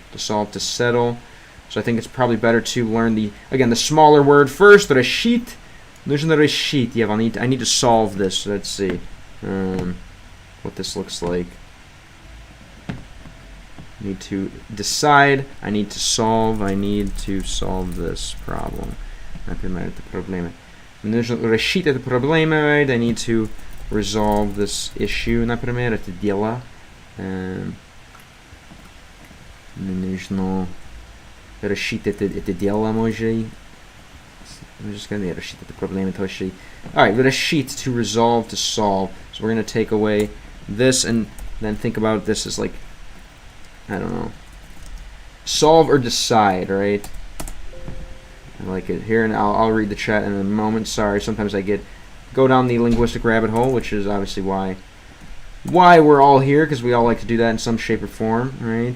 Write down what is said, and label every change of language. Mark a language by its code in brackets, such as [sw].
[en] To solve, to settle. So I think it's probably better to learn the smaller word first, Reshit. There's the Reshit. Yeah, I need to solve this. So let's see what this looks like. I need to decide. I need to solve this problem. [ru] Например, это проблема. Нужно решить это проблема, right? [en] I need to resolve this issue, [ru] например, это дело. Нужно решить это дело, може. [en] I'm just going to [ru] решить это проблема тоже. [en] Alright, решить, to resolve, to solve. So we're going to take away this and then think about this as like, I don't know, solve or decide, right? I like it here, and I'll read the chat in a moment. Sorry, sometimes I go down the linguistic rabbit hole, which is obviously why we're all here, because we all like to do that in some shape or form, right?